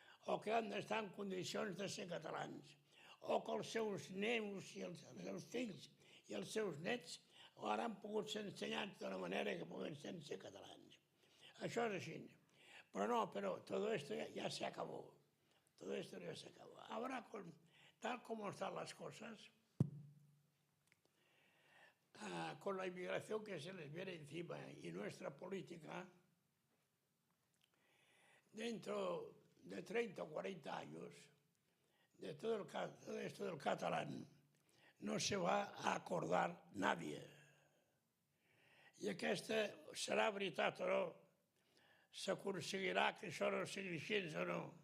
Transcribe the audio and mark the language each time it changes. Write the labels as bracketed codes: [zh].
[ca] o que hem d'estar en condicions de ser catalans, o que els seus nens i els seus fills i els seus nets ara han pogut ser ensenyats d'una manera que puguen ser catalans. Això és així. Però no, tot [es] esto ya se acabó. todo esto ya se acabó. Ahora, tal como están las cosas, con la inmigración que se les viene encima y nuestra política, dentro de 30 o 40 años, de todo esto del catalán, no se va a acordar nadie. [ca] I aquesta serà veritat o no? S'aconseguirà que això no sigui així o no?